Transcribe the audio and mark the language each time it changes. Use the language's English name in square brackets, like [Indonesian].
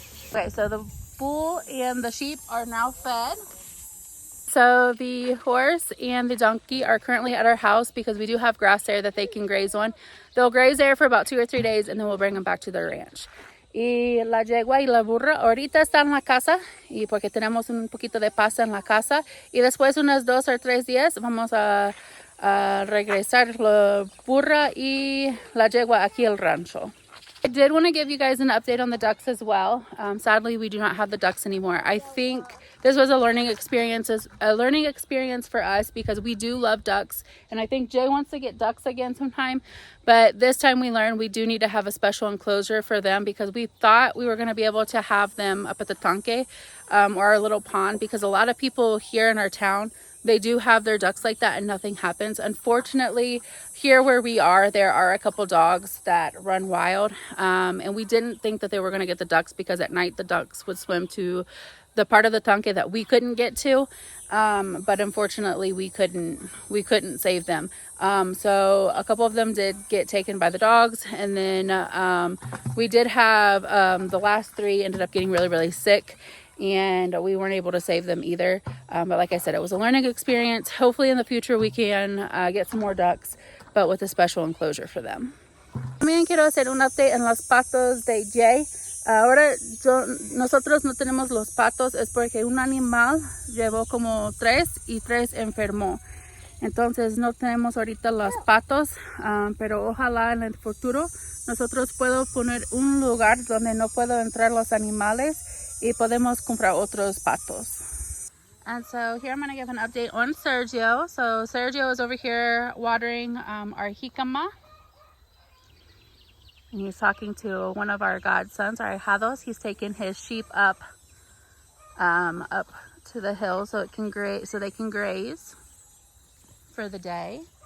[English] Okay, so the bull and the sheep are now fed. So the horse and the donkey are currently at our house because we do have grass there that they can graze on. They'll graze there for about 2 or 3 days and then we'll bring them back to the ranch. [Spanish] Y la yegua y la burra ahorita está en la casa y porque tenemos un poquito de pasa en la casa y después unos 2 o 3 días vamos a regresar la burra y la yegua aquí al rancho. [English] I did want to give you guys an update on the ducks as well. Sadly, we do not have the ducks anymore. I think this was a learning experience for us because we do love ducks, and I think Jay wants to get ducks again sometime. But this time we learned we do need to have a special enclosure for them because we thought we were going to be able to have them up at the tanque or our little pond, because a lot of people here in our town, they do have their ducks like that and nothing happens. Unfortunately, here where we are, there are a couple dogs that run wild. And we didn't think that they were going to get the ducks because at night the ducks would swim to the part of the tanque that we couldn't get to. But unfortunately, we couldn't save them. So a couple of them did get taken by the dogs. And then we did have the last 3 ended up getting really, really sick. And we weren't able to save them either. But like I said, it was a learning experience. Hopefully in the future we can get some more ducks, but with a special enclosure for them. [Spanish] También quiero hacer un update en los patos de Jay. Ahora nosotros no tenemos los patos, es porque un animal llevó como 3 y 3 enfermó. Entonces no tenemos ahorita los patos, pero ojalá en el futuro nosotros puedo poner un lugar donde no puedo entrar los animales y podemos comprar otros patos. [English] And so here I'm going to give an update on Sergio. So Sergio is over here watering our jicama. And he's talking to one of our godsons, our ahijados. He's taking his sheep up to the hill so they can graze for the day.